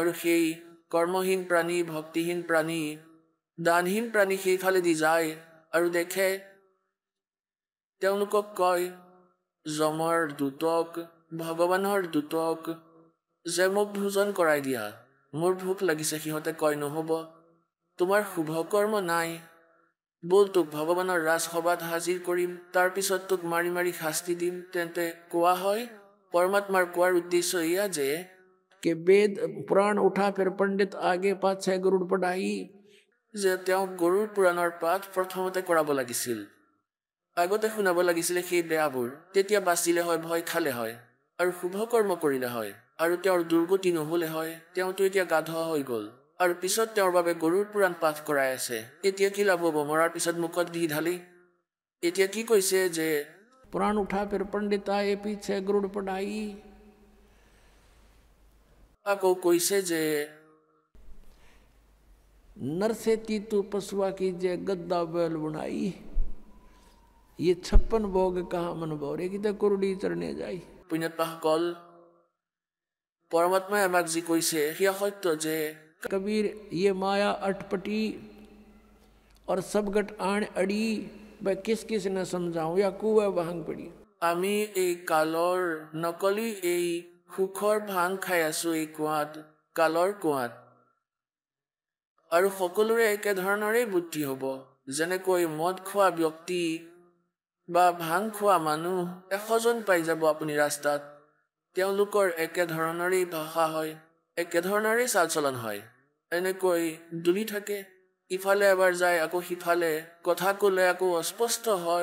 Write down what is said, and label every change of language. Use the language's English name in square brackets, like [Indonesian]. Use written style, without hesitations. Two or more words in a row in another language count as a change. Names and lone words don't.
[Assamese] আৰু সেই কৰ্মহীন প্ৰাণী, ভক্তিহীন প্ৰাণী দানহীন প্ৰাণী সেইফালেদি যায় আৰু দেখে, তেওঁলোকক কয় যমৰ দূতক, ভগৱানৰ দূতক যে মোক ভোজন কৰাই দিয়া, মোৰ ভোক লাগিছে। সিহঁতে কয় নহ'ব, তোমাৰ শুভ কৰ্ম নাই, ব'ল তোক ভগৱানৰ ৰাজসভাত হাজিৰ কৰিম, তাৰপিছত তোক মাৰি মাৰি শাস্তি দিম। তেন্তে কোৱা হয়, পৰমাত্মাৰ কোৱাৰ উদ্দেশ্য এয়া যে [Hindi] कि वेद पुराण उठा फिर पंडित आगे पाछे गरुड़ पढ़ाई, [Assamese] যে তেওঁ গৰুড় পুৰাণৰ পাঠ প্ৰথমতে কৰাব লাগিছিল, আগতে শুনাব লাগিছিলে সেই বেয়াবোৰ। তেতিয়া বাচিলে হয়, ভয় খালে হয় আৰু শুভ কৰ্ম কৰিলে হয়, আৰু তেওঁৰ দুৰ্গতি নহ'লে হয়। তেওঁতো এতিয়া গাধ হৈ গ'ল আৰু পিছত তেওঁৰ বাবে গৰুড় পুৰাণ পাঠ কৰাই আছে। এতিয়া কি লাভ হ'ব মৰাৰ পিছত মুখত ঘি ঢালি? এতিয়া কি কৈছে যে [Hindi] पुराण उठा फिर पंडित आए पीछे गरुड़ पढ़ाई, [Assamese] আকৌ কৈছে যে [Hindi] नर से तीतु पशुआ की जे गद्दा बैल बुनाई, ये 56 भोग कहा मन भोरे की तो कुरडी चरने जाई। [Assamese] পুণ্যাত্মাসকল, পৰমাত্মাই আমাক যি কৈছে সেয়া সত্য যে [Hindi] कबीर ये माया अटपटी और सब गट आण अड़ी, वह किस किस ने समझाऊं या कुआ भांग पड़ी। [Assamese] আমি এই কালৰ নকলি এই সুখৰ ভাং খাই আছো এই কুঁৱাত, কালৰ কুঁৱাত, আৰু সকলোৰে একেধৰণৰে বুদ্ধি হ'ব। যেনেকৈ মদ খোৱা ব্যক্তি বা ভাং খোৱা মানুহ 100 জন পাই যাব আপুনি ৰাস্তাত, তেওঁলোকৰ একেধৰণৰে ভাষা হয়, একেধৰণৰে চাল চলন হয়, এনেকৈ দুলি থাকে, ইফালে এবাৰ যায় আকৌ সিফালে, কথা ক'লে আকৌ অস্পষ্ট হয়।